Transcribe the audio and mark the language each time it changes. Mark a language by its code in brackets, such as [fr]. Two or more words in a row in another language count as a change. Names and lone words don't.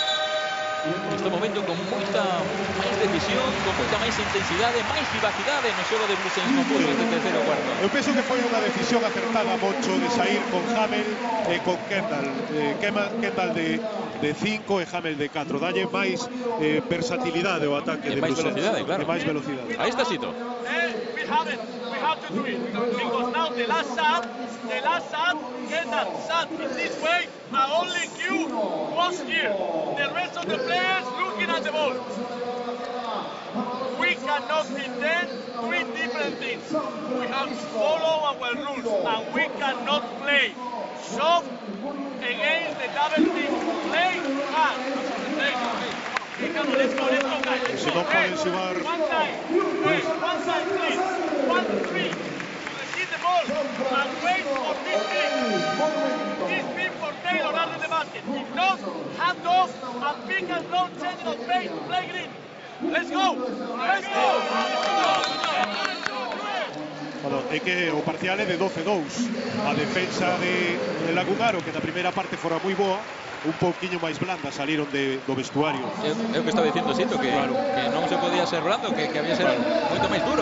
[gl] Neste momento con moita máis decisión, con moita máis intensidade, máis vivacidade no xogo de Blue Saints Mombus neste terceiro cuarto. Eu penso que foi unha decisión acertada, Moncho, de sair con Hamel e con Kendall. Kendall de 5 e Hamel de 4. Dalle máis versatilidade ao ataque de máis Blue Saints. velocidade, claro. E máis velocidade. Aí está Sito. [en] We have to do it. Because now the last shot, Kendall shot in this way, and only Q was here. The rest of the players looking at the ball. We cannot pretend 3 different things. We have to follow our rules, and we cannot play soft against the double team. Play hard. Okay, come on, let's go, guys. [es] Si no pueden jugar. [en] One time, please. 1-3. Receive the ball and wait for this pick. This pick for Taylor under the basket. If not, hand off and pick and roll, change of pace, play green. Let's go! [gl] Bueno, é que o parcial é de 12-2. A defensa de Lagunaro, que na primeira parte fora moi boa, un pouquiño máis blanda, saliron do vestuario. É o que estaba dicindo Sito, que non se podía ser blando, que había que ser moito máis duro.